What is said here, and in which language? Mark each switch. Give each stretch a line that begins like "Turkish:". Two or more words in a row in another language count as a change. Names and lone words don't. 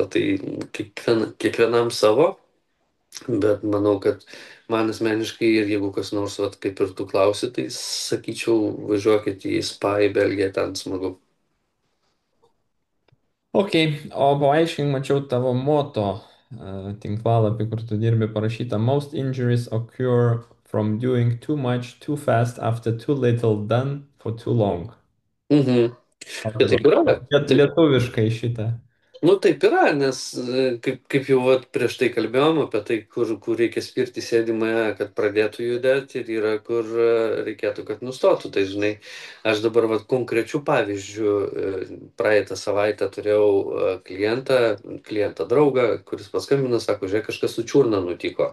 Lithuanian: Tai kiekvienam savo, bet manau, kad man asmeniškai ir jeigu kas nors, vat, kaip ir tu klausi, tai sakyčiau, važiuokit į Spa, į Belgiją, ten smagu. Ok, o paaiškink, mačiau tavo moto tinklalapį, kur tu dirbi parašyta
English: Most injuries occur from doing too much too fast after too little done for too long.
Lithuanian: Mhm. Ar Ir taip yra. Taip. lietuviškai šitą? Nu taip yra, nes kaip jau vat, prieš tai kalbėjom apie tai, kur reikia spirti sėdimąją, kad pradėtų judėti ir yra, kur reikėtų, kad nustotų. Tai žinai, aš dabar vat, konkrečių pavyzdžių praeitą savaitę turėjau klientą draugą, kuris paskambino, sako, žiūrėk, kažkas su čiurna nutiko.